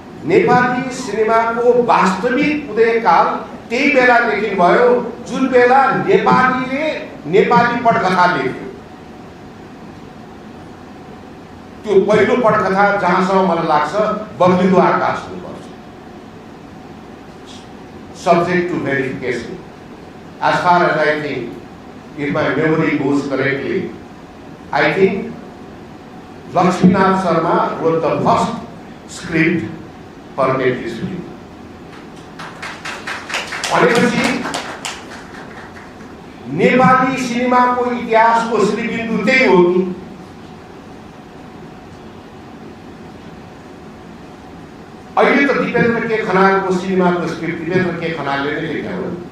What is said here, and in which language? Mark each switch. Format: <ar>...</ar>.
<ne>नेपाली सिनेमाको वास्तविक उदयकाल त्यही बेलादेखि भयो जुन बेला नेपालीले नेपाली पटकथा लेख्यो। त्यो पहिलो पटकथा जहाँसम्म मलाई लाग्छ बग्लिदो आकाश हुनुपर्छ।</ne> <en>Subject to verification. As far as I think, if my memory goes correctly, I think Lakshminath Sharma wrote the first script for Netflix film.</en> <ne>भनेपछि नेपाली सिनेमाको इतिहासको श्रीबिन्दु त्यही हो कि अहिले त दिपेन्द्र के खनालको सिनेमाको स्क्रिप्ट दिपेन्द्र के खनालले नै लेखेको हो।</ne>